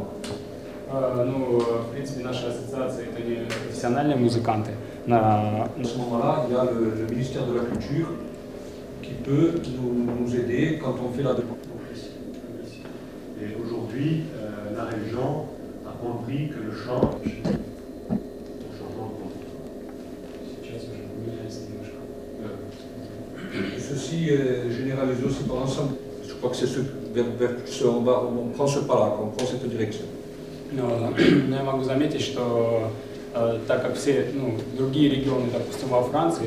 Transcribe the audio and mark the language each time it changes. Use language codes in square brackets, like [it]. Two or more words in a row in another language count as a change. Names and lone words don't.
[ru] Ну, в принципе, наша ассоциация – это не профессиональные музыканты. [fr] À ce moment-là, il y a le ministère de la Culture qui peut nous aider quand on fait la demande. Et aujourd'hui, la région a compris que le chant... Et ceci est généralisé aussi par l'ensemble. Je crois que c'est ce on prend ce pas-là, on prend cette direction. [ru] Но я могу заметить, что так как все другие регионы, допустим, во Франции...